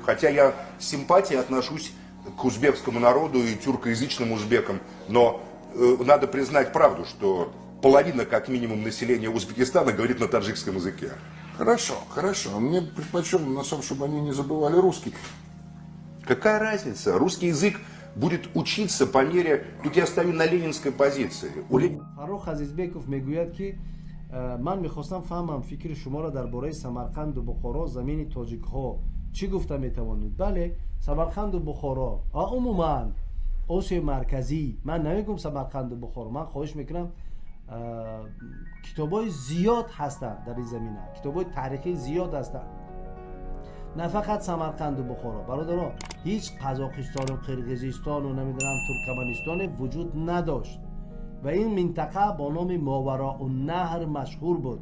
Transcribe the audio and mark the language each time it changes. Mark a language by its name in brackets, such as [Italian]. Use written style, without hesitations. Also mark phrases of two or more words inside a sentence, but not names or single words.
[Russian] Хотя я с симпатией отношусь к узбекскому народу и тюркоязычным узбекам, но надо признать правду, что половина, как минимум, населения Узбекистана говорит на таджикском языке. Хорошо. Мне предпочел, на самом, чтобы они не забывали русский. Какая разница? Русский язык будет учиться по мере... Тут я стою на ленинской позиции. [Tajik] Фарух Азизбеков мегӯяд ки ман мехостам фаҳмам фикри шуморо дар бораи Самарқанду Бухоро замини тоҷикҳо чӣ гуфта метавонед? Бале, Самарқанду Бухоро умуман Осиёи марказӣ, ман намегӯям Самарқанду Бухоро, ман хоҳиш мекунам [Persian] کتابای زیاد هستند در این زمینه، کتابای تاریخی زیاد هستند. نه فقط سمرقند و بخارا برادرها، هیچ قزاقستان و قرقیزستان و نمیدونم ترکمنستان وجود نداشت و این منطقه با نام ماوراء النهر مشهور بود.